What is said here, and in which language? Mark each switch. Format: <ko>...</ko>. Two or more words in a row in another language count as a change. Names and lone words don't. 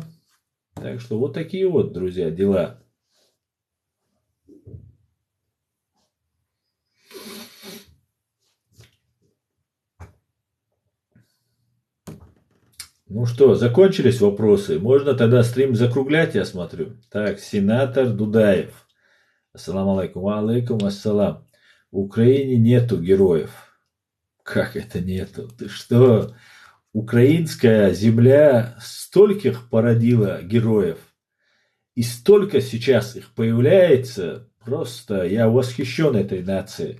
<ru>Так что вот такие вот, друзья, дела. Ну что, закончились вопросы? Можно тогда стрим закруглять, я смотрю. Так, сенатор Дудаев.</ru> <ar>السلام عليكم. وعليكم السلام.</ar> <ru>В Украине нету героев. Как это нету? Ты что? Украинская земля стольких породила героев. И столько сейчас их появляется. Просто я восхищен этой нацией.</ru>